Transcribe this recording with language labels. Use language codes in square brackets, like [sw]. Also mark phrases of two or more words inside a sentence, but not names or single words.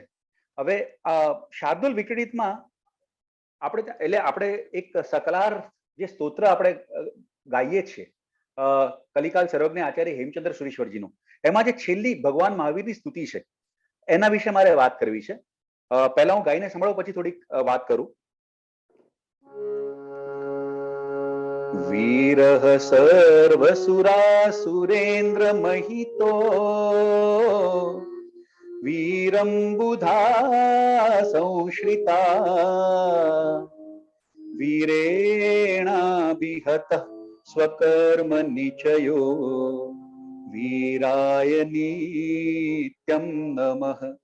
[gu] હવે શાર્દુલ વિક્રડિતમાં આપણે એટલે આપણે એક સકલાર જે સ્તોત્ર આપણે ગાઈએ છીએ કલિકાલ સર્વજ્ઞ આચાર્ય હેમચંદ્ર સુરીશ્વરજીનું, એમાં જે છેલ્લી ભગવાન મહાવીરની સ્તુતિ છે એના વિશે મારે વાત કરવી છે. પહેલા હું ગાઈને સંભળાવું, પછી થોડીક વાત કરું. [sa] वीरः सर्वसुरासुरेन्द्र महितो वीरं बुधा संश्रिता वीरेणाभिहतः स्वकर्म निचयो वीराय नित्यं नमः।